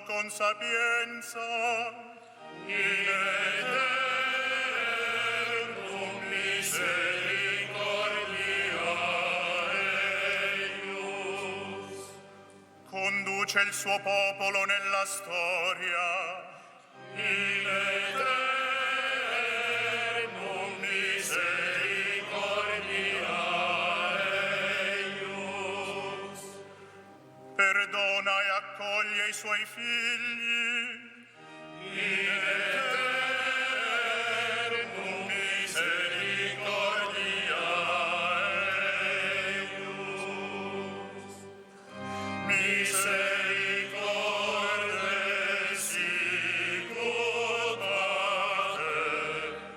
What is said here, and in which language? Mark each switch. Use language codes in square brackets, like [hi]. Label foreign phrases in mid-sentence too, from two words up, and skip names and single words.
[la] sapienza, in aeternum misericordia eius. [it] Conduce il suo popolo nella storia, [la] in aeternum misericordia eius. [it] Perdona e accoglie i suoi figli, [la] in aeternum misericordia eius. Misericordia sicut Pater,